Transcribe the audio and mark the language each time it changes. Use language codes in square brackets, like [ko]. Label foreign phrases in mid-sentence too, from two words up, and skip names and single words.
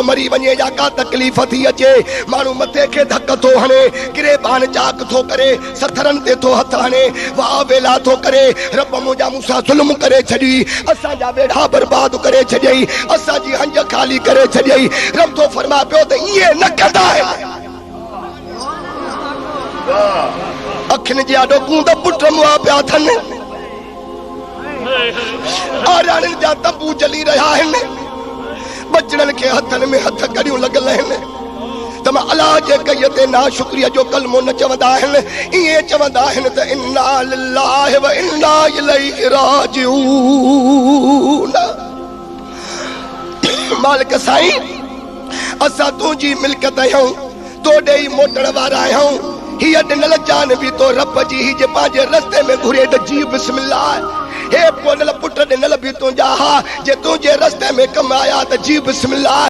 [sd] मरी वञे या का तकलीफ़ थी अचे माण्हू मथे खे धक थो हणे गिरेबान चाक थो करे सथरनि ते थो हथ हणे वाह वेला थो करे रब मुंहिंजा मूंसां ज़ुल्म करे छॾी असांजा बेड़ा बर्बाद करे छॾियई असांजी हंज ख़ाली करे छॾियई रब थो फरमा पियो त ईअं न कंदा आहिनि अखियुनि जे आॾोकूं त पुट मुआ पिया अथनि आराणियुनि जा तंबू जली रहिया आहिनि बचड़नि खे हथनि में हथ गड़ियूं लॻल आहिनि त मां अल्लाह जे कईअ ते नाशुक्रीअ जो कलमो न चवंदा आहिनि ईअं चवंदा आहिनि त [ar] إنا لله وإنا إليه راجعون [sd] मालिक साईं असां तुंहिंजी मिल्कियत आहियूं तोॾे ई मोटण वारा आहियूं हीअ ॾिनल जान बि तो रब जी ही जे पंहिंजे रस्ते में घुरे त जी बिस्मिल्लाह हे पोनल पुट ॾिनल बि तुंहिंजा हा जे तुंहिंजे रस्ते में कमाया त जी बिस्मिल्लाह